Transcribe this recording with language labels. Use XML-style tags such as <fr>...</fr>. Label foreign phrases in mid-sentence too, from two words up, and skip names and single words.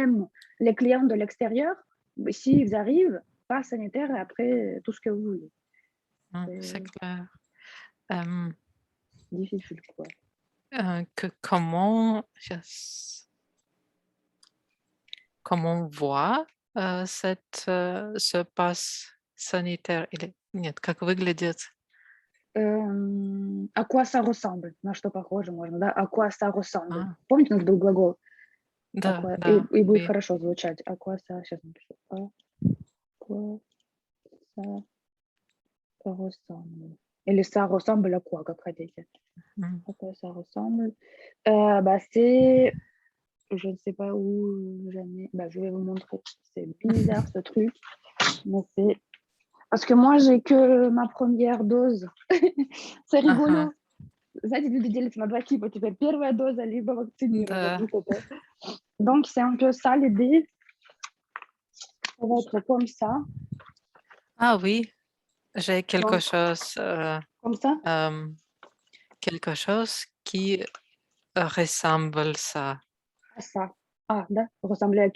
<fr>Même les clients de l'extérieur, s'ils arrivent, pas sanitaire et après tout ce que vous voulez. c'est C'est clair. Euh, difficile, quoi. comment comment on voit ce pass sanitaire?</fr> <ru>Или нет, как выглядит?</ru> <fr>À quoi ça ressemble?</fr> <ru>На что похоже можно, да?</ru> <fr>À quoi ça ressemble? А,</fr> <ru>Помните, у нас был глагол?</ru> <fr>À</fr> <ru>да,</ru> <fr>quoi...</fr> <ru>да, и будет</ru> <fr>oui.</fr> <ru>хорошо звучать.</ru> <fr>À quoi ça...</fr> <ru>Сейчас напишу.</ru> <fr>À quoi ça ressemble? Или ça ressemble à quoi,</fr> <ru>как хотите? Hmm,</ru> <fr>À quoi ça ressemble? Bah, c'est je ne sais pas où jamais bah, je vais vous montrer. C'est bizarre ce truc, mais c'est parce que moi j'ai que ma première dose. C'est</fr> <ru>ага,</ru> <fr>rigolo.</fr> <ru>Знаете, люди делятся на 2 типа, теперь первая доза либо вакцинирование. да. Вот это.</ru> <fr>Donc c'est un peu ça l'idée. Ça va être Ah oui, j'ai donc comme ça, euh, quelque chose qui ressemble ça. à ça. Ah, да, ressembler à</fr>